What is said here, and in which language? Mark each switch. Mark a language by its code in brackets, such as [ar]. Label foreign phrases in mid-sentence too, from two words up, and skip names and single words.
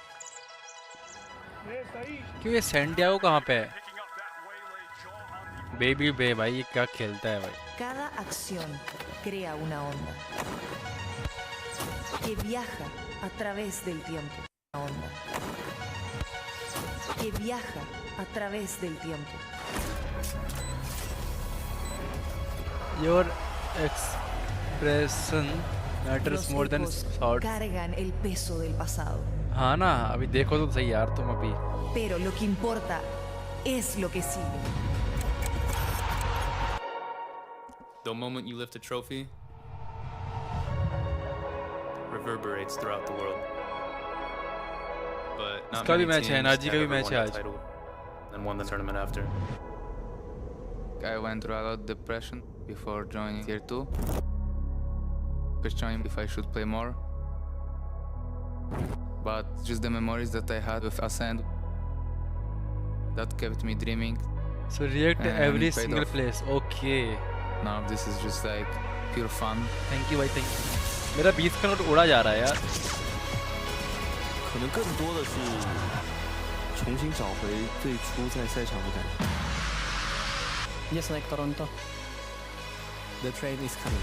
[hi] क्यों ये सैंटियागो कहाँ पे है? बेबी बे भाई ये क्या खेलता है भाई? [es] Cada acción crea una onda que viaja a través del tiempo. Una onda que viaja a través del tiempo. [en] Your expression matters more than thoughts. [es] Cargan el peso del pasado. [hi] हाँ ना अभी देखो तो सही यार तुम अभी. [es] Pero lo que importa es lo que sigue. [en] The moment you lift a trophy reverberates throughout the world. But not many teams have ever won a title and won the tournament after. I went through a lot of depression before joining Tier 2. Questioning if I should play more. But just the memories that I had with Ascend that kept me dreaming. So react to every single place. Okay. Now this is just like pure fun. Thank you, I think. [hi] मेरा 20 का नोट उड़ा जा रहा है यार. [zh] 可能更多的是重新找回最初在赛场的感觉。 [en] Just like Toronto, the train is coming.